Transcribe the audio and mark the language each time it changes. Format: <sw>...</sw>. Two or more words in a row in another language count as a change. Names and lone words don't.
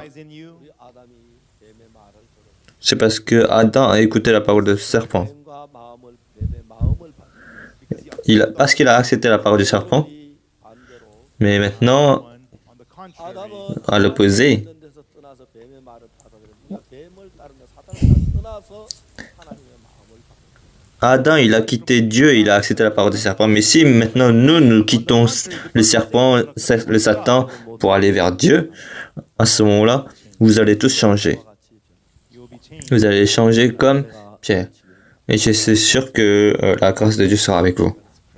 <ko>Eyes in you. 우리 아담이 뱀의 말을 들어</ko> <fr>C'est parce que Adam a écouté la parole du serpent.</fr> <ko>뱀과 마음을 뱀의 마음을 받는</ko> <fr>Parce qu'il a accepté la parole du serpent.</fr> <ko>반대로</ko> <fr>Mais maintenant,</fr> <en>On the contrary,</en> <ko>아담은</ko> <fr>à l'opposé,</fr> <ko>있는 데서 떠나서 뱀의 말을 받아들였으니까 뱀을 따르며 사탄을 떠나서 하나님의 마음을 받는</ko> <fr>Adam, il a quitté Dieu, il a accepté la parole du serpent. Mais si maintenant nous quittons le serpent, le Satan, pour aller vers Dieu, à ce moment-là, vous allez tous changer.</fr> <ko>것과 같이</ko> <en>you will be changed.</en> <fr>Vous allez changer comme Pierre. Et je suis sûr que la grâce de Dieu sera avec vous.</fr>